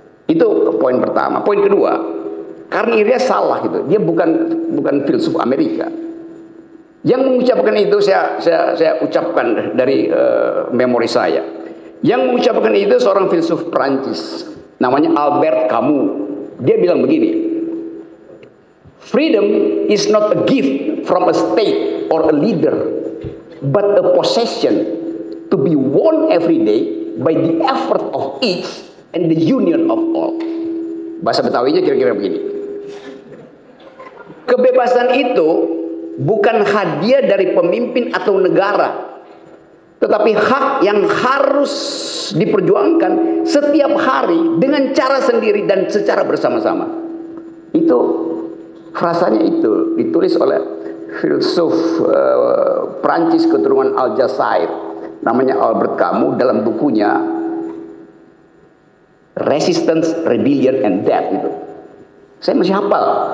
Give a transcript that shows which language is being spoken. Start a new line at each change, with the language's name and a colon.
Indonesian: Itu poin pertama. Poin kedua, Karni Ilyas salah gitu. Dia bukan filsuf Amerika. Yang mengucapkan itu saya ucapkan dari memori saya. Yang mengucapkan itu seorang filsuf Prancis. Namanya Albert Camus. Dia bilang begini,
English: freedom is not a gift from a state or a leader, but a possession to be won every day by the effort of each and the union of all.
Indonesian: Bahasa Betawinya kira-kira begini. Kebebasan itu bukan hadiah dari pemimpin atau negara, tetapi hak yang harus diperjuangkan setiap hari dengan cara sendiri dan secara bersama-sama. Itu frasanya itu ditulis oleh filsuf Prancis keturunan Aljazair, namanya Albert Camus, dalam bukunya Resistance, Rebellion and Death itu. Saya masih hafal.